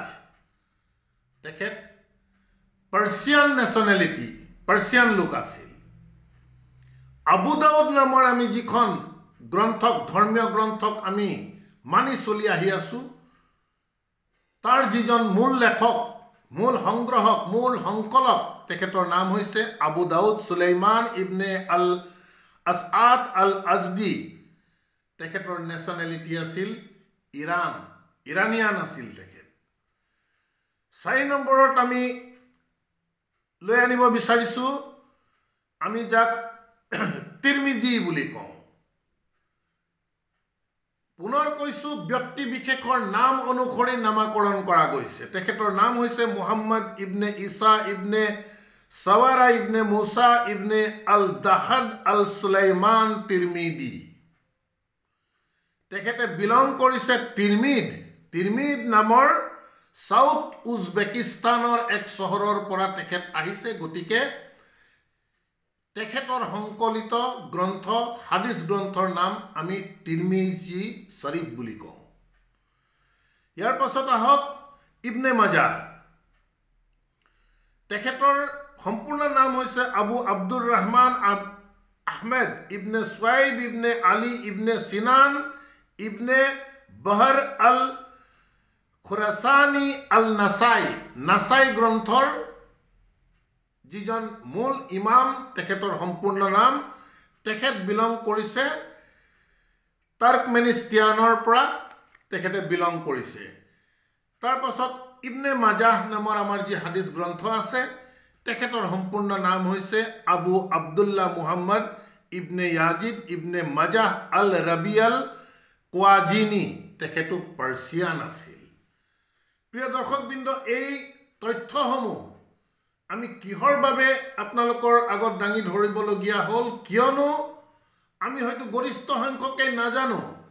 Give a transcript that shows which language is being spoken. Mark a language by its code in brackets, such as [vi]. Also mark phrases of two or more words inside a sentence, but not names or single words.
[as] তেখেত [en] Persian nationality, [as] পাৰ্চিয়ান লোক আছিল। আবু দাউদ নামৰ আমি যিখন গ্ৰন্থক, ধৰ্মীয় গ্ৰন্থক আমি মানি চলি আহি আছোঁ, তাৰ যিজন মূল লেখক, মূল সংগ্ৰহক, মূল সংকলক, তেখেতৰ নাম হৈছে আবু দাউদ সুলাইমান ইবনে আল আছআদ আল আজদি। তেখেতৰ নেশ্যনেলিটি আছিল ইৰাণ, ইৰাণিয়ান আছিল তেখেত। 4 নম্বৰত আমি লৈ আনিব বিচাৰিছোঁ, আমি যাক তিৰমিজি বুলি কওঁ। পুনৰ কৈছোঁ, ব্যক্তি বিশেষৰ নাম অনুসৰি নামাকৰণ কৰা গৈছে। তেখেতৰ নাম হৈছে মুহাম্মদ ইবনে ঈসা ইবনে সাৱাৰা ইবনে মুছা ইবনে আল দাহাদ আল সুলাইমান তিৰমিদি। তেখেতে বিলং কৰিছে তিৰমিদ নামৰ সাউথ উজবেকিস্তানৰ এক চহৰৰ পৰা তেখেত আহিছে। গতিকে তেখেতৰ সংকলিত গ্ৰন্থ, হাদিছ গ্ৰন্থৰ নাম আমি তিৰমিজি শৰীফ বুলি কওঁ। ইয়াৰ পাছত আহক ইবনে মাজাহ। তেখেতৰ সম্পূৰ্ণ নাম হৈছে আবু আব্দুৰ ৰহমান আহমেদ ইবনে সুৱাইব ইবনে আলী ইবনে সিনান ইবনে বহৰ আল খুৰাসানী আল নাসাই। নাসাই গ্ৰন্থৰ যিজন মূল ইমাম, তেখেতৰ সম্পূৰ্ণ নাম। তেখেত বিলং কৰিছে টাৰ্কমেনিস্তানৰ পৰা তেখেতে বিলং কৰিছে। তাৰ পাছত ইবনে মাজাহ নামৰ আমাৰ যি হাদিছ গ্ৰন্থ আছে, তেখেতৰ সম্পূৰ্ণ নাম হৈছে আবু আব্দুল্লাহ মুহাম্মদ ইবনে ইয়াজিদ ইবনে মাজাহ আল ৰাবিয়াল কোৱাজিনী। তেখেতো পাৰ্চিয়ান আছিল। প্ৰিয় দৰ্শকবৃন্দ, এই তথ্যসমূহ আমি কিহৰ বাবে আপোনালোকৰ আগত দাঙি ধৰিবলগীয়া হ'ল, কিয়নো আমি হয়তো গৰিষ্ঠ সংখ্যকেই নাজানো।